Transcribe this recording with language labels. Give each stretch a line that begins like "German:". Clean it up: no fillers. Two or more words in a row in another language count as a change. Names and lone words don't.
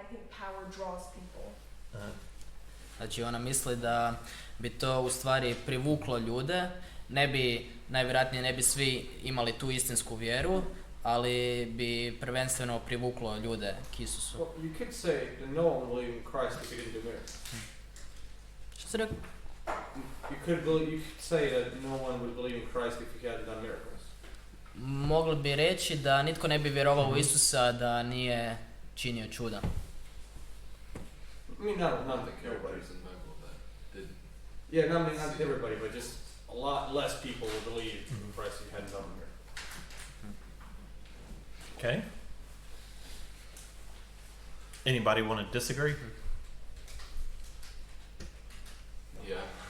English: power draws people.
Croatian: Znači ona misli da bi to u stvari privuklo ljude, najvjerojatnije ne bi svi imali tu istinsku vjeru, ali bi prvenstveno privuklo ljude k Isusu.
English: Well, you could say that no one would believe in Christ if he didn't do miracles.
Croatian: Što si rekao?
English: You could say that no one would believe in Christ if he hadn't done miracles.
Croatian: Mogli bi reći da nitko ne bi vjerovao u Isusa da nije činio čuda.
English: I mean, not Like everybody's in the Bible that didn't. yeah, not everybody, but just a lot less people would believe in Christ if he hadn't done miracles. Okay. Anybody want to disagree? Yeah.